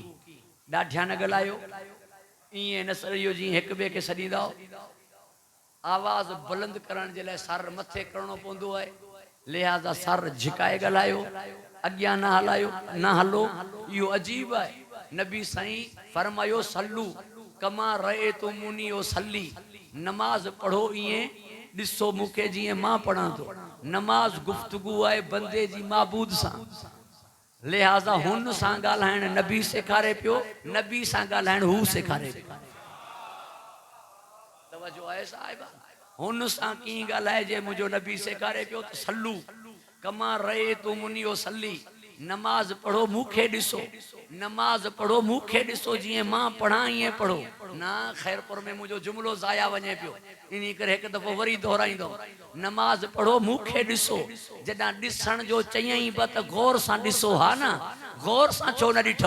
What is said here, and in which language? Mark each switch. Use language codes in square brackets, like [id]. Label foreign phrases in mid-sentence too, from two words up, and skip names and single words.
[sd] ॾाढियां न ॻाल्हायो, ईअं न सड़ियो जीअं हिक ॿिए खे सॾींदा। आवाज़ बुलंद करण जे लाइ सर मथे करणो पवंदो आहे, लिहाज़ा सर झिकाए ॻाल्हायो, अॻियां न हलायो, न हलो। इहो अजीब आहे। नबी साईं फरमायो [ar] صلوا كما رأيتموني أصلي, [sd] नमाज पढ़ो ईअं ॾिसो मूंखे जीअं मां पढ़ां थो। नमाज गुफ्तगू आहे बंदे जी माबूद सां, लिहाज़ा हुन सां ॻाल्हाइण नबी सेखारे पियो, नबी सां ॻाल्हाइण हू सेखारे पियो। तवज्जो आहे साहिबा, हुन सां कीअं ॻाल्हाइजे मुंहिंजो नबी सेखारे पियो त [ar] صلوا كما رأيتموني أصلي, [sd] नमाज पढ़ो मूंखे ॾिसो, नमाज पढ़ो मूंखे ॾिसो, जीअं मां पढ़ां ईअं पढ़ो। न ख़ैरपुर में मुंहिंजो जुमिलो ज़ाया वञे पियो, इन करे हिकु दफ़ो वरी दोहराईंदो, नमाज पढ़ो मूंखे ॾिसो। जॾहिं ॾिसण जो चयईं बि त गौर सां ॾिसो, हा न, गौर सां छो न ॾिठो?